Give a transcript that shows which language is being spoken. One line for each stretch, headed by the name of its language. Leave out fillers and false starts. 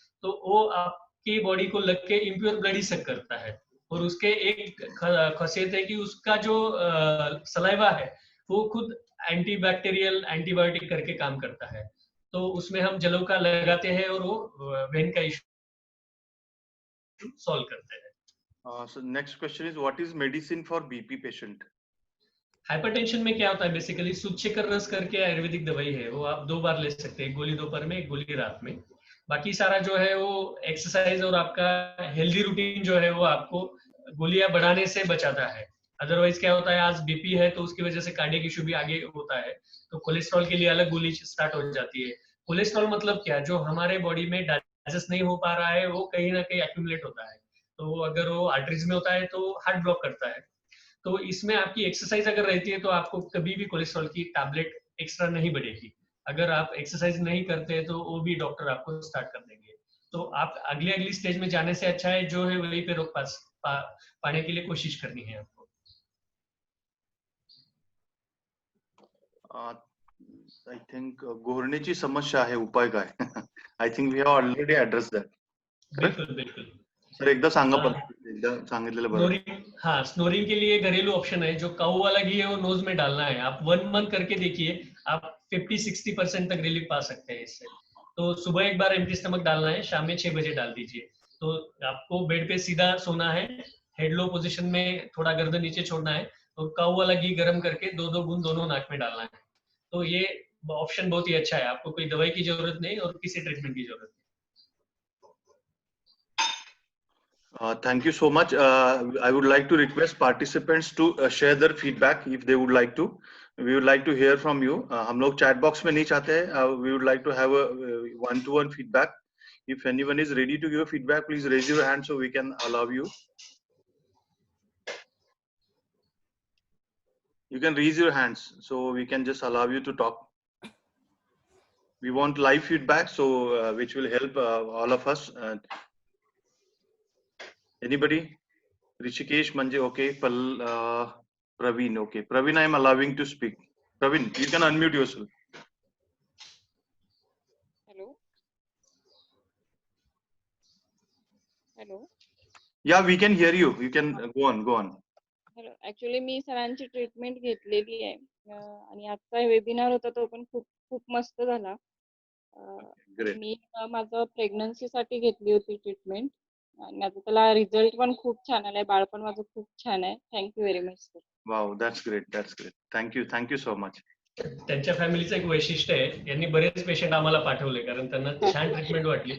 Hindi: तो वो आपकी बॉडी को लग के इम्प्योर ब्लड ही सक करता है, और उसके एक खासियत है कि उसका जो सलाइवा है वो खुद एंटीबैक्टीरियल एंटीबायोटिक करके काम करता है। तो उसमें हम जलों का लगाते हैं और वो वेन का इशू सॉल्व करते हैं।
English: So next question is, what is medicine for BP patient?
Hindi: Hypertension में क्या होता है, बेसिकली सूचेकर रस करके आयुर्वेदिक दवाई है, वो आप 2 बार ले सकते हैं, एक गोली दोपहर में, एक गोली रात में। बाकी सारा जो है वो एक्सरसाइज और आपका हेल्दी रूटीन जो है वो आपको गोलियां बढ़ाने से बचाता है। अदरवाइज क्या होता है, आज बीपी है तो उसकी वजह से कार्डियक इशू भी आगे होता है, तो कोलेस्ट्रॉल के लिए अलग गोली स्टार्ट हो जाती है। कोलेस्ट्रॉल मतलब क्या, जो हमारे बॉडी में डाइजेस्ट नहीं हो पा रहा है वो कहीं ना कहीं एक्यूमुलेट होता है, तो अगर वो आर्टरीज में होता है तो हार्ट ब्लॉक करता है। तो इसमें आपकी एक्सरसाइज अगर रहती है तो आपको कभी भी कोलेस्ट्रॉल की टैबलेट एक्स्ट्रा नहीं बढ़ेगी। अगर आप एक्सरसाइज नहीं करते तो वो भी डॉक्टर आपको स्टार्ट कर देंगे। तो आप अगली स्टेज में जाने से अच्छा है जो है वहीं पे रोक पाने के लिए कोशिश करनी है आपको।
English: I think
Marathi: घोरण्याची समस्या आहे, उपाय काय?
English: I think we have already addressed that.
Hindi: बिल्कुल बिल्कुल
Marathi: सर एकदा सांगा, पण एकदा सांगितलेलं बरं.
Hindi: स्नोरिंग, हाँ स्नोरिंग के लिए घरेलू ऑप्शन है, जो काऊ वाला घी है वो नोज में डालना है। आप 1 मंथ करके देखिए, आप 50-60% तक रिलीफ पा सकते हैं इससे। तो सुबह एक बार एम्प्टी स्टमक डालना है, शाम में 6 बजे डाल दीजिए। तो आपको बेड पे सीधा सोना है, हेड लो पोजिशन में थोड़ा गर्दन नीचे छोड़ना है, और काऊ वाला घी गर्म करके 2-2 बूंद दोनों नाक में डालना है। तो ये ऑप्शन बहुत ही अच्छा है, आपको कोई दवाई की जरूरत नहीं और किसी ट्रीटमेंट की जरूरत नहीं।
English: Thank you so much. I would like to request participants to share their feedback if they would like to. We would like to hear from you.
Hindi: हम लोग chat box में नहीं चाहते हैं.
English: We would like to have a one-to-one feedback. If anyone is ready to give feedback, please raise your hand so we can allow you. You can raise your hands so we can just allow you to talk. We want live feedback, so which will help all of us. Anybody? Rishikesh Manje, okay. Praveen, okay. Praveen, I am allowing to speak. Praveen, you can unmute yourself. Hello. Hello. Yeah, we can hear you. You can go on. Hello. Actually,
Marathi: मी सरांची treatment घेतलेली आहे, आणि आजचा webinar होता तो पण खूप मस्त झाला. मी माझं प्रेग्नन्सीसाठी घेतली होती ट्रीटमेंट, आणि माझं त्याला रिझल्ट पण खूप छान आलाय, बाळ पण माझं खूप छान आहे.
English: Thank you very much sir. Wow, that's great. Thank you so much.
Marathi: त्यांच्या फॅमिलीचं एक वैशिष्ट्य आहे, यांनी बरेच पेशंट आम्हाला पाठवले, कारण त्यांना छान ट्रीटमेंट वाटली.